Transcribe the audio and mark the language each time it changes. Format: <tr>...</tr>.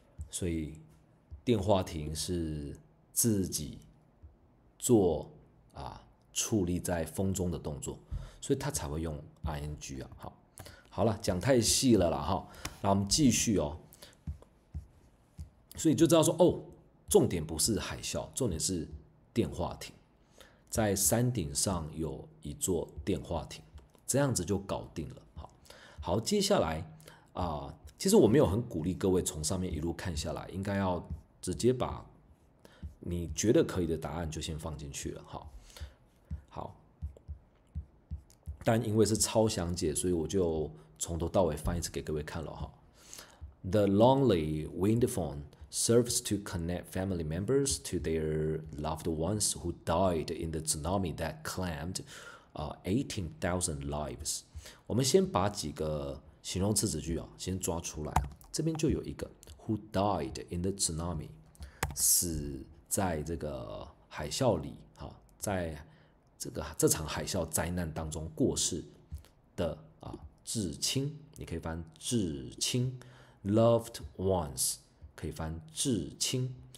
<zh>所以电话亭是自己做矗立在风中的动作，所以他才会用 ing 好了，讲太细了啦那我们继续所以就知道说重点不是海啸，重点是电话亭，在山顶上有一座电话亭，这样子就搞定了。好，接下来其实我没有很鼓励各位从上面一路看下来，应该要直接把你觉得可以的答案就先放进去了。好，但因为是超详解，所以我就从头到尾翻一次给各位看了</zh> <en>The lonely wind phone serves to connect family members to their loved ones who died in the tsunami that claimed 18,000 lives。</en> <zh>我们先把几个形容词子句先抓出来，这边就有一个</zh> <en>who died in the tsunami，</en> <zh>死在这个海啸里在这场海啸灾难当中过世的至亲，你可以翻至亲 loved ones， 可以翻至亲。</zh>